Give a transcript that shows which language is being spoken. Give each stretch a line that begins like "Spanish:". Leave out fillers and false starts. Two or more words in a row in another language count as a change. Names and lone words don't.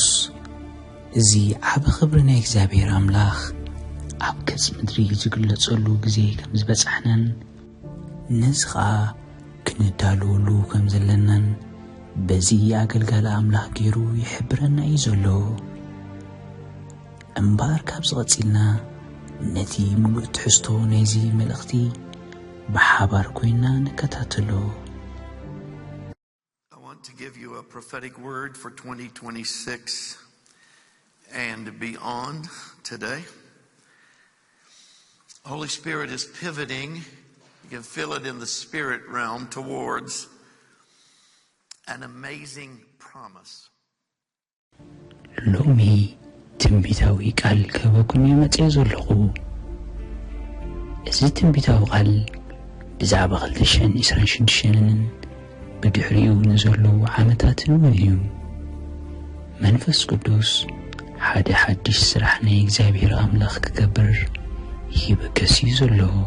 Tigrinya: እዚ ዓብዪ ክብሪ ናይ እግዚኣብሔር ኣምላኽ ኣብ ገጽ ምድሪ ዝግለጸሉ ግዜ ከም ዝበጽሕናን ነዚ ኸዓ ክንዳልወሉ ከም ዘለናን በዚ ኣገልጋሊ ኣምላኽ ገይሩ ይሕብረና እዩ ዘሎ። እምበር ካብ ዝቐፂልና ነቲ ሙሉእ ትሕዝቶ ናይዚ መልእኽቲ ብሓባር ኮይና ንከታተሎ።
English: I want to give you a prophetic word for 2026 and beyond today. Holy Spirit is pivoting. You can feel it in the spirit realm towards an amazing promise.
Tigrinya: ሎሚ ትንቢታዊ ቃል ከበኩን የመጽእ ዘለኹ እዚ ትንቢታዊ ቃል ብዛዕባ 2026ን ብድሕሪኡ ንዘለዉ ዓመታትን እዩ። መንፈስ ቅዱስ ሓደ ሓድሽ ስራሕ ናይ እግዚኣብሔር ኣምላኽ ክገብር ይበገስ እዩ ዘሎ።